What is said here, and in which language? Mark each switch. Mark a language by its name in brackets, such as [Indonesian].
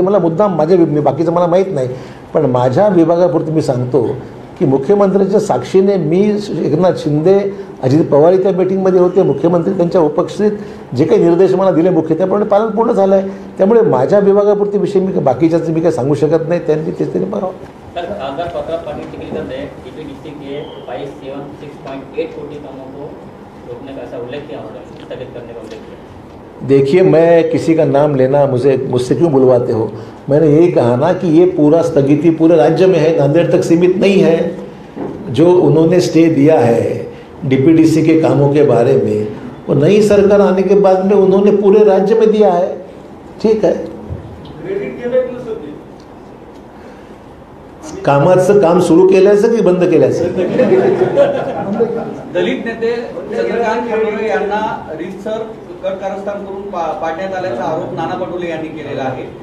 [Marathi] मला मुद्दाम बाकीचं मला माहीत नाही, पण माझ्या विभागापुरती मी सांगतो की मुख्यमंत्र्यांच्या साक्षीने मी, एकनाथ शिंदे, अजित पवार त्या मीटिंगमध्ये होते. मुख्यमंत्री त्यांच्या उपस्थित जे काही निर्देश मला दिले मुख्य, त्याप्रमाणे पालन पूर्ण झालं आहे. त्यामुळे माझ्या विभागापुरती विषय मी बाकीच्याचं मी काही सांगू शकत नाही. त्यांनी तेच त्यांनी बघावं. [Hindi] आधार पत्र पार्टी टिकली जाते DPDC के 576.8 कोटी कामों को रोकने का ऐसा उल्लेख किया होगा, स्थगित करने का उल्लेख किया. देखिए, मैं किसी का नाम लेना मुझसे क्यों बुलवाते हो? मैंने यही कहा ना कि ये पूरा स्थगिति पूरे राज्य में है, नांदेड़ तक सीमित नहीं है. जो उन्होंने स्टे दिया है DPDC के कामों के बारे में, वो नई सरकार आने के बाद में उन्होंने पूरे राज्य में दिया है. [Marathi] ठीक है, कामाचं काम सुरू केल्याचं की बंद केल्याचं? दलित नेते चंद्रकांत खंडोरे यांना रीतसर कट कारस्थान करून पाडण्यात आल्याचा आरोप नाना पटोले यांनी केलेला आहे.